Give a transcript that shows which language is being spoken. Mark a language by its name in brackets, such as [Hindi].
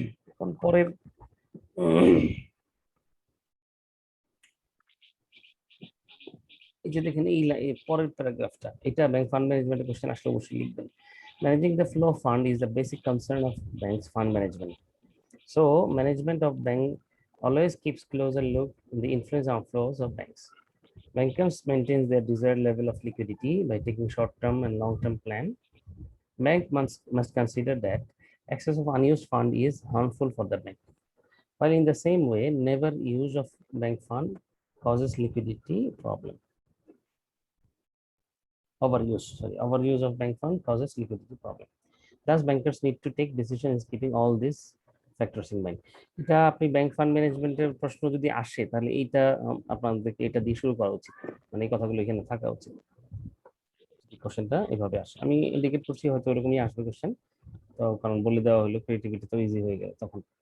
[Bangla] এখন পরের এই যে দেখেন এই পরের প্যারাগ্রাফটা, এটা ব্যাংক ফান্ড ম্যানেজমেন্টের কোশ্চেন আসলে অবশ্যই লিখবেন। [English] Managing the flow of fund is the basic concern of banks fund management. So management of bank always keeps closer look in the influence of flows of banks. Bankers maintain their desired level of liquidity by taking short-term and long-term plan. Bank must consider that excess of unused fund is harmful for the bank, while in the same way, never use of bank fund causes liquidity problem. Overuse of bank fund causes liquidity problem. Thus, bankers need to take decisions keeping all these factors in mind. [Bangla] এটা আপনি bank fund ম্যানেজমেন্টের প্রশ্ন যদি আসে তাহলে এইটা আপনাদেরকে এটা দিয়ে শুরু করা উচিত, মানে এই কথাগুলো এখানে থাকা উচিত। কোশ্চেনটা এভাবে আসে, আমি ইন্ডিকেট করছি হয়তো এরকমই আসবে কোশ্চেন, তো কারণ বলে দেওয়া হলো ক্রিয়েটিভিটি তো ইজি হয়ে গেল তখন।